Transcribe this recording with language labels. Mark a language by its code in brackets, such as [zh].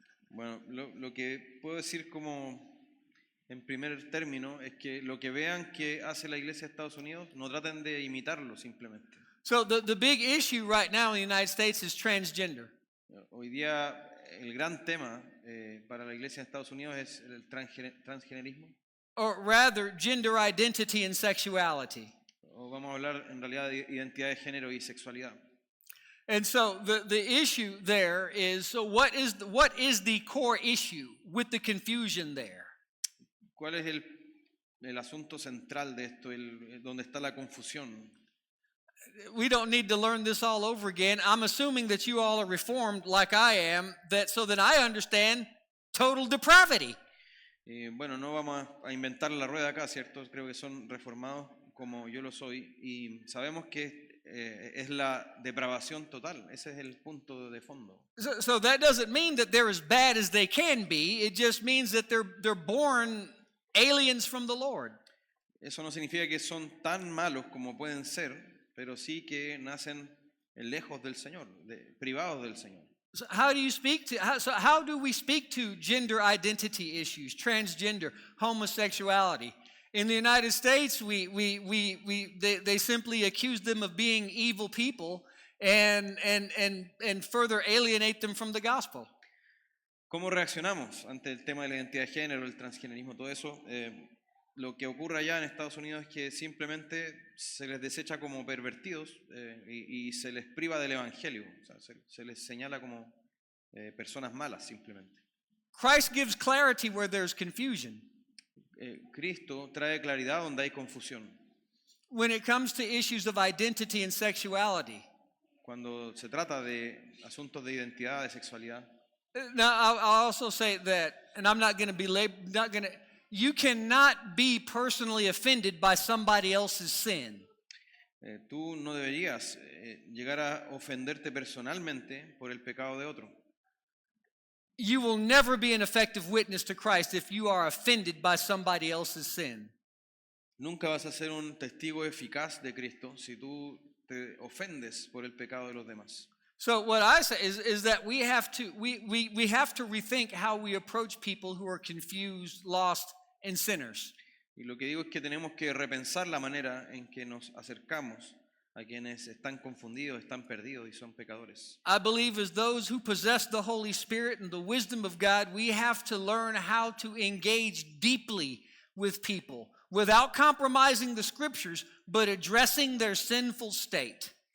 [es] Bueno, lo que puedo decir como en primer término es que lo que vean que hace la Iglesia de Estados Unidos, no traten de imitarlo simplemente. [en] So the big issue right now in the United States is transgender. [es] Hoy día el gran tema para la Iglesia de Estados Unidos es el transgenerismo. [en] Or rather, gender identity and sexuality. [es] O vamos a hablar en realidad de identidad de género y sexualidad. [en] And so the issue there is, so what is the core issue with the confusion there? [es] ¿Cuál es el asunto central de esto, donde está la confusión? [en] We don't need to learn this all over again. I'm assuming that you all are reformed like I am, so that I understand total depravity. [es] Bueno, no vamos a inventar la rueda acá, ¿cierto? Creo que son reformados como yo lo soy y sabemos que es la depravación total. Ese es el punto de fondo. [en] So that doesn't mean that they're as bad as they can be. It just means that they're born aliens from the Lord. [es] Eso no significa que son tan malos como pueden ser, pero sí que nacen lejos del Señor, privados del Señor. [en] So how do we speak to gender identity issues, transgender, homosexuality? In the United States, they simply accuse them of being evil people and further alienate them from the gospel. [es] ¿Cómo reaccionamos ante el tema de la identidad de género, el transgenerismo, todo eso? Lo que ocurre allá en Estados Unidos es que simplemente se les desecha como pervertidos y se les priva del evangelio, o sea, se les señala como personas malas simplemente. [en] Christ gives clarity where there's confusion. [es] Cristo trae claridad donde hay confusión. [en] When it comes to issues of identity and sexuality. [es] Cuando se trata de asuntos de identidad, de sexualidad. [en] Now, I'll also say that, and I'm not going to be you cannot be personally offended by somebody else's sin. [es] Tú no deberías llegar a ofenderte personalmente por el pecado de otro. [en] You will never be an effective witness to Christ if you are offended by somebody else's sin. [es] Nunca vas a ser un testigo eficaz de Cristo si tú te ofendes por el pecado de los demás. [en] So what I say is that we have to rethink how we approach people who are confused, lost, and sinners. [es] Y lo que digo es que tenemos que repensar la manera en que nos acercamos a quienes están confundidos, están perdidos y son pecadores. [en] I believe as those who possess the Holy Spirit and the wisdom of God, we have to learn how to engage deeply with people without compromising the scriptures, but addressing their sinful state.